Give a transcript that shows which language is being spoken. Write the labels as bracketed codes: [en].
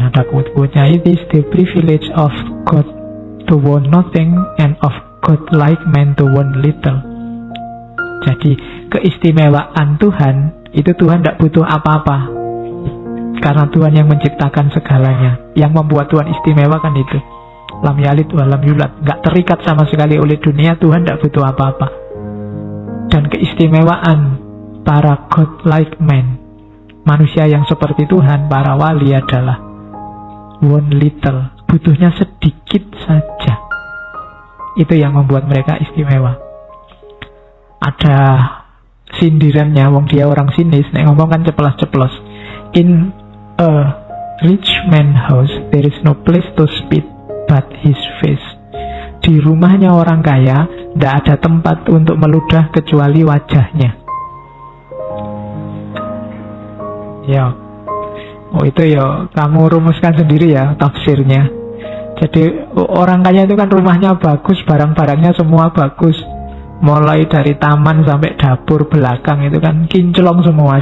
[id] Ada quote-quote-nya, [en] it is the privilege of God to want nothing and of God-like man to want little. [id] Jadi keistimewaan Tuhan, itu Tuhan tidak butuh apa-apa, karena Tuhan yang menciptakan segalanya. Yang membuat Tuhan istimewa kan itu, [ar] lam yalid wa lam yulad, [id] gak terikat sama sekali oleh dunia. Tuhan tidak butuh apa-apa. Dan keistimewaan para God-like man, manusia yang seperti Tuhan, para wali adalah [en] one little, [id] butuhnya sedikit saja. Itu yang membuat mereka istimewa. Ada sindirannya, wong dia orang sinis, [jv] nek ngomong kan ceplos-ceplos. [en] In a rich man house there is no place to spit but his face. [id] Di rumahnya orang kaya tidak ada tempat untuk meludah kecuali wajahnya. Ya, oh itu ya kamu rumuskan sendiri ya tafsirnya. Jadi orang kaya itu kan rumahnya bagus, barang-barangnya semua bagus, mulai dari taman sampai dapur belakang itu kan kinclong semua.